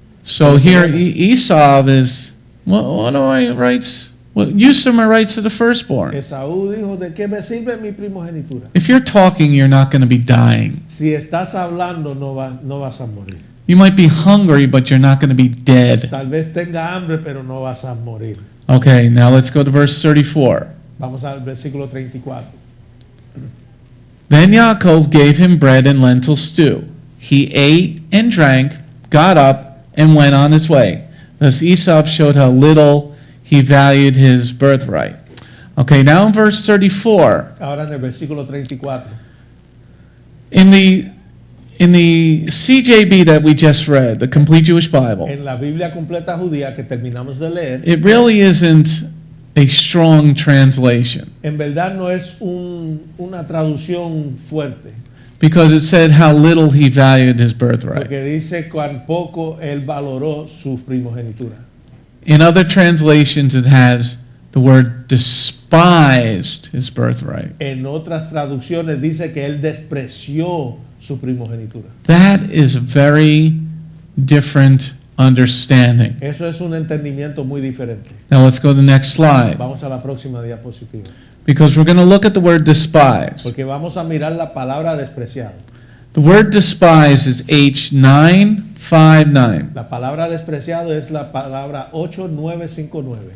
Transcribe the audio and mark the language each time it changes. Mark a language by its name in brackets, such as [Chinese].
[English] So here Esau is, what are my rights? Well, use of my rights to the firstborn. [Spanish] Esaú dijo, ¿de qué me sirve mi primogenitura? [English] If you're talking, you're not going to be dying. [Spanish] Si estás hablando, no vas a morir. [English] You might be hungry, but you're not going to be dead. [Spanish] Tal vez tenga hambre, pero no vas a morir. [English] Okay, now let's go to verse 34. [Spanish] Vamos al versículo 34. [English] Then Yaakov gave him bread and lentil stew. He ate and drank, got up, and went on his way. Thus Esau showed how little he valued his birthright. Okay, now in verse 34. [Spanish] Ahora en el versículo 34. [English] In the CJB that we just read, the Complete Jewish Bible, [Spanish] En la Biblia completa judía que terminamos de leer, [English] it really isn't a strong translation [Spanish] en verdad no es una traducción fuerte, [English] because it said how little he valued his birthright. [Spanish] porque dice cuán poco él valoró su primogenitura. [English] In other translations, it has the word despised his birthright. [Spanish] En otras traducciones dice que él despreció su primogenitura. [English] That is a very different understanding. [Spanish] Eso es un entendimiento muy diferente. [English] Now let's go to the next slide, [Spanish] Vamos a la próxima diapositiva. [English] because we're going to look at the word despise. [Spanish] Porque vamos a mirar la palabra despreciado. [English] The word despise is H959. [Spanish] La palabra despreciado es la palabra 8959.